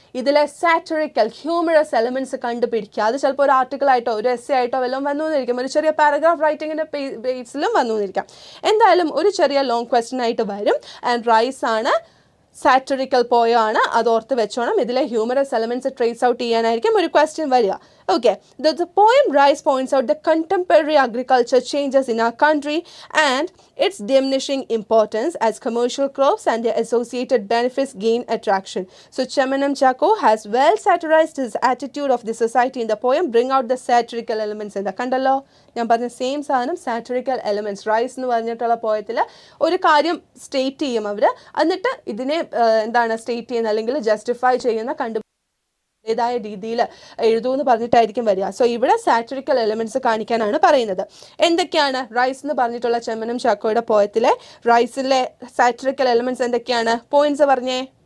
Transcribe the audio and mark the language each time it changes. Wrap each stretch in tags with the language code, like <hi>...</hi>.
<ml>ഇതിലെ സാറ്ററിക്കൽ humorous elements കണ്ടുപിടിക്കുക. അത് ചിലപ്പോൾ ഒരു ആർട്ടിക്കിളായിട്ടോ ഒരു എസ്സേ ആയിട്ടോ വല്ലതും വന്നു എന്നിരിക്കും, ഒരു ചെറിയ പാരഗ്രാഫ് റൈറ്റിങ്ങിൻ്റെ ബേസിലും വന്നു എന്നിരിക്കാം. എന്തായാലും ഒരു ചെറിയ ലോങ് ക്വസ്റ്റ്യൻ ആയിട്ട് വരും. ആൻഡ് റൈസ് ആണ് സാറ്ററിക്കൽ പോയാണ്, അത് ഓർത്ത് വെച്ചോണം. ഇതിലെ ഹ്യൂമറസ് എലമെന്റ്സ് ട്രേസ് ഔട്ട് ചെയ്യാനായിരിക്കും ഒരു ക്വസ്റ്റ്യൻ വരിക.</ml> <en>Okay, the poem Rice points out the contemporary agriculture changes in our country and its diminishing importance as commercial crops and their associated benefits gain attraction. So Chamanam Chako has well satirized his attitude of the society in the poem, bring out the satirical elements in the</en> <ml>കണ്ടല്ലോ, ഞാൻ പറഞ്ഞ same സാധനം സാറ്ററിക്കൽ elements. Rice എന്ന് പറഞ്ഞിട്ടുള്ള പോയത്തിൽ ഒരു കാര്യം state ചെയ്യും അവർ, എന്നിട്ട് ഇതിനെ എന്താണ് സ്റ്റേറ്റ് ചെയ്യുന്ന അല്ലെങ്കിൽ ജസ്റ്റിഫൈ ചെയ്യുന്ന ഏതായ രീതിയിൽ എഴുതൂന്ന് പറഞ്ഞിട്ടായിരിക്കും വരിക. സോ ഇവിടെ സാറ്ററിക്കൽ എലമെന്റ്സ് കാണിക്കാനാണ് പറയുന്നത്. എന്തൊക്കെയാണ് റൈസ് എന്ന് പറഞ്ഞിട്ടുള്ള ചെമ്മനം ചാക്കോയുടെ പോയത്തിലെ റൈസിലെ സാറ്ററിക്കൽ എലമെന്റ്സ് എന്തൊക്കെയാണ്? പോയിന്റ്സ് പറഞ്ഞേ.</ml>